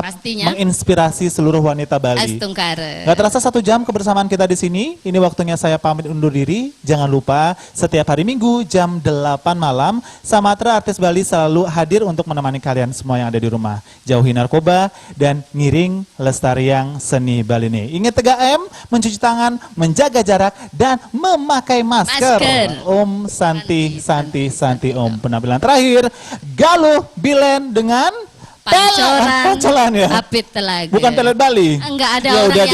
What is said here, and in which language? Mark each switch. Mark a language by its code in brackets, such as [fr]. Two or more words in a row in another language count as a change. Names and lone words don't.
[id] pastinya. menginspirasi seluruh wanita Bali. Astungkare. Gak terasa 1 jam kebersamaan kita di sini. Ini waktunya saya pamit undur diri. Jangan lupa setiap hari Minggu jam 8 malam Samatra Artis Bali selalu hadir untuk menemani kalian semua yang ada di rumah. Jauhi narkoba dan [ban] ngiring lestariang [id] seni Bali ini. Ingat 3M, mencuci tangan, menjaga jarak dan memakai masker. Masker. [sa] Om Santi Santi Santi Om. [id] Penampilan terakhir Galuh Bilen dengan Pancolan ya. Apit Telaga. Bukan Telet Bali. Enggak ada Ya orang udah